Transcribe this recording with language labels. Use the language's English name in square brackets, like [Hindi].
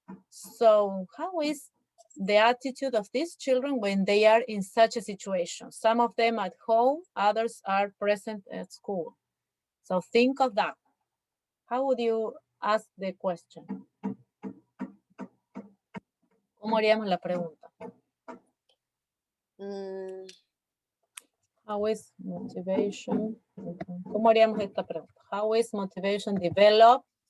[English] So how is the attitude of these children when they are in such a situation? Some of them at home, others are present at school. So think of that. How would you ask the question? [Spanish] ¿Cómo haríamos la pregunta? [English] How is motivation? [Spanish] ¿Cómo haríamos esta pregunta? [English] How is motivation developed?